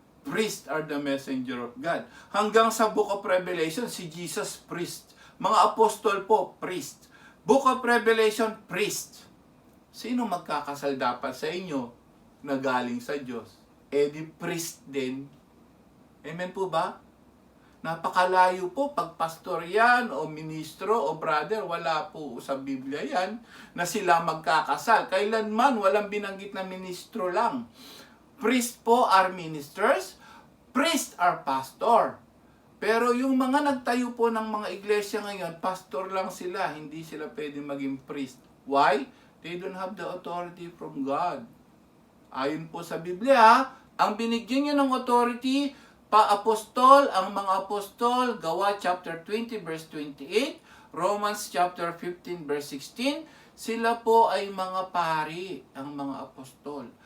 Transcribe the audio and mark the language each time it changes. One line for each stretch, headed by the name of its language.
English: Priests are the messenger of God.
Filipino: Hanggang sa
English: Book of Revelation, si Jesus priest.
Filipino: Mga apostol po, priest. Book of Revelation, priest. Sino magkakasal dapat sa inyo na galing sa Diyos? Di priest din. Amen po ba? Napakalayo po pag pastor yan o ministro o brother, wala po sa Biblia yan na sila magkakasal. Kailanman walang binanggit na ministro lang.
English: Priest po are ministers, priest are pastor.
Filipino: Pero yung mga nagtayo po ng mga iglesia ngayon, pastor lang sila, hindi sila pwedeng maging priest.
English: Why? They don't have the authority from God.
Filipino: Ayon po sa Biblia, ang binigyan niya ng authority, pa-apostol, ang mga apostol, Gawa chapter 20 verse 28, Romans chapter 15 verse 16, sila po ay mga pari, ang mga apostol.